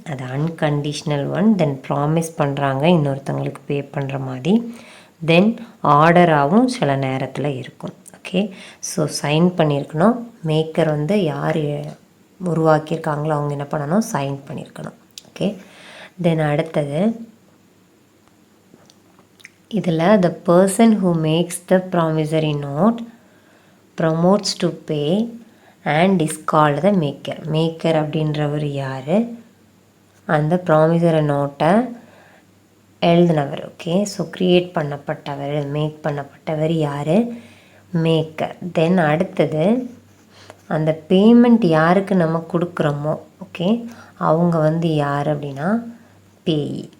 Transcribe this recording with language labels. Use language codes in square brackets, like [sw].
[ta] அது unconditional one. தென் promise பண்ணுறாங்க இன்னொருத்தவங்களுக்கு பே பண்ணுற மாதிரி. தென் ஆர்டராகவும் சில நேரத்தில் இருக்கும். ஓகே, ஸோ சைன் பண்ணியிருக்கணும். மேக்கர் வந்து யார் உருவாக்கியிருக்காங்களோ அவங்க என்ன பண்ணணும், சைன் பண்ணியிருக்கணும். ஓகே, தென் அடுத்தது இதில் [en] the person who makes the promissory note promotes to pay and is called the maker. [ta] Maker அப்படின்றவர் யார், அந்த ப்ராமிசரி நோட்டை எழுதினவர். ஓகே, ஸோ க்ரியேட் பண்ணப்பட்டவர், மேக் பண்ணப்பட்டவர் யார், மேக்கர். தென் அடுத்தது அந்த பேமெண்ட் யாருக்கு நம்ம கொடுக்குறோமோ, ஓகே, அவங்க வந்து யார் அப்படின்னா பேயி.